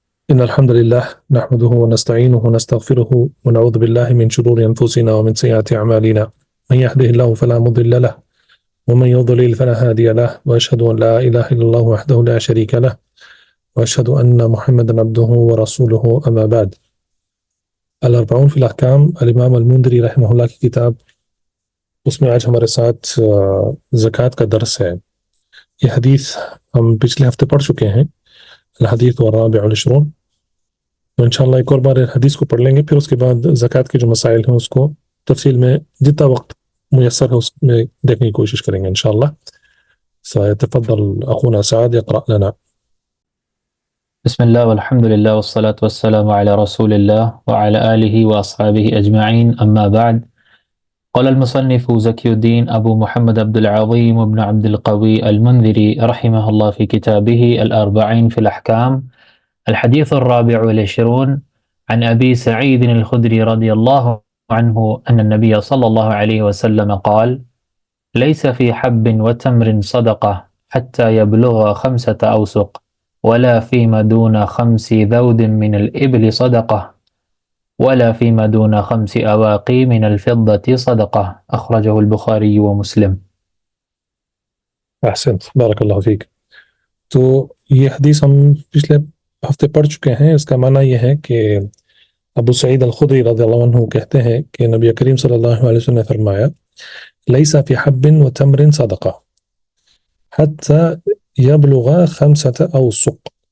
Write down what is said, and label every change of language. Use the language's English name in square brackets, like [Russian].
[Arabic] إن الحمد لله نحمده ونستعينه ونستغفره ونعوذ بالله من شرور أنفسنا ومن سيئات أعمالنا، من يهده الله فلا مضل له ومن يضلل فلا هادي له، وأشهد أن لا إله إلا الله وحده لا شريك له، وأشهد أن محمدا عبده ورسوله، أما بعد. [Urdu] الاربعون فی الاحکام الامام المنذری رحمہ اللہ کی کتاب، اس میں آج ہمارے ساتھ زکوٰۃ کا درس ہے۔ یہ حدیث ہم پچھلے ہفتے پڑھ چکے ہیں، [Arabic] الحدیث والرابع والعشرون، [Urdu] تو انشاءاللہ ایک اور بار حدیث کو پڑھ لیں گے، پھر اس کے بعد زکوٰۃ کے جو مسائل ہیں اس کو تفصیل میں جتنا وقت میسر ہے اس میں دیکھنے کی کوشش کریں گے انشاءاللہ۔ [Arabic] سيتفضل أخونا سعد يقرأ لنا. بسم الله والحمد لله والصلاة والسلام على رسول الله وعلى آله وأصحابه أجمعين، أما بعد. قال المصنف زكي الدين أبو محمد عبد العظيم بن عبد القوي المنذري رحمه الله في كتابه الأربعين في الأحكام، الحديث الرابع والعشرون، عن أبي سعيد الخدري رضي الله عنه أن النبي صلى الله عليه وسلم قال: ليس في حب وتمر صدقة حتى يبلغ 5 أوسق، ولا فيما دون 5 ذود من الإبل صدقة، ولا فيما دون 5 أواقي من الفضة صدقة، أخرجه البخاري ومسلم۔ [Urdu] احسنت، بارک اللہ فیک۔ تو یہ حدیث ہم پچھلے ہفتے پڑھ چکے ہیں۔ اس کا معنی یہ ہے کہ ابو سعید الخدری رضی اللہ عنہ کہتے ہیں کہ نبی کریم صلی اللہ علیہ وسلم نے فرمایا: [Arabic] لیس فی حب و تمر صدقہ حتی یبلغ 5 اوسق۔